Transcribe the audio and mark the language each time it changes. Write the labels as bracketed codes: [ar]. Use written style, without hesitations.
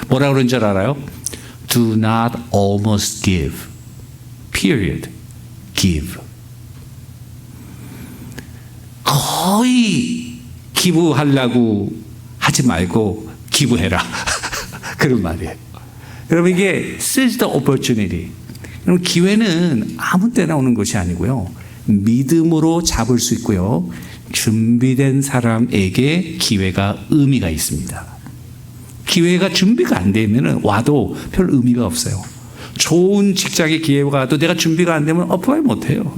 [ko] 뭐라 그런 줄 알아요? [en] Do not almost give. Period. Give. [ko] 거의 기부하려고 하지 말고 기부해라. 그런 말이에요. 여러분 이게 [en] seize the opportunity. [ko] 여러분 기회는 아무 때나 오는 것이 아니고요. 믿음으로 잡을 수 있고요. 준비된 사람에게 기회가 의미가 있습니다. 기회가 준비가 안 되면 와도 별 의미가 없어요. 좋은 직장의 기회가 와도 내가 준비가 안 되면 어플라이 못해요.